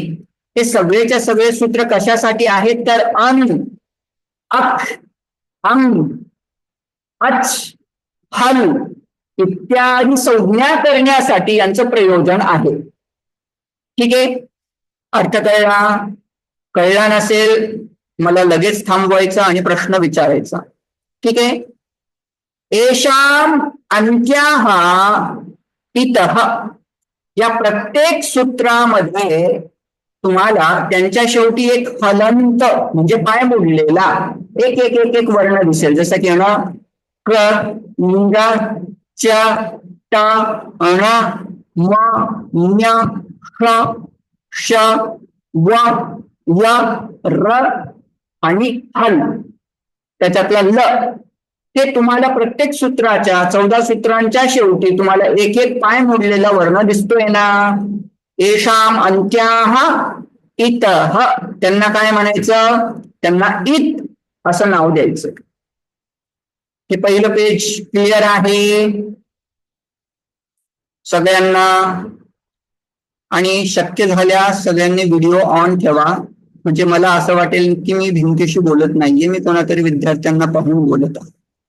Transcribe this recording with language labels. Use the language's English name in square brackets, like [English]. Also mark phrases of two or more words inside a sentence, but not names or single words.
[Marathi] हे सगळेच्या सगळे सूत्र कशासाठी आहेत? तर अन अक्ष अंग अच हल इत्यादी संज्ञा करण्यासाठी यांचं प्रयोजन आहे. ठीक आहे. अर्थ कळला नसेल मला लगेच थांबवायचा आणि प्रश्न विचारायचा. ठीक आहे. [Sanskrit] एषाम अंत्याः इतः [Marathi] या प्रत्येक सूत्रामध्ये तुम्हाला त्यांच्या शेवटी एक हलंत म्हणजे पाय मोडलेला एक एक एक एक वर्ण दिसेल. जसं की क ङ च ट ण म ञ ष श व य र आणि हल त्याच्यातला ल. ते तुम्हाला प्रत्येक सूत्राच्या 14 सूत्रांच्या शेवटी तुम्हाला एक एक पाय मोडलेला वर्ण दिसतोय ना. [Sanskrit] एषाम अंत्याः इतः [Marathi] त्यांना काय म्हणायचं? त्यांना इत असं नाव द्यायचं. हे पहिलं [English] page clear [Marathi] आहे सगळ्यांना? आणि शक्य झाल्यास सगळ्यांनी [English] video on [Marathi] ठेवा. म्हणजे मला असं वाटेल की मी भिंतीशी बोलत नाहीये, मी कोणातरी विद्यार्थ्यांना पाहून बोलत आहे.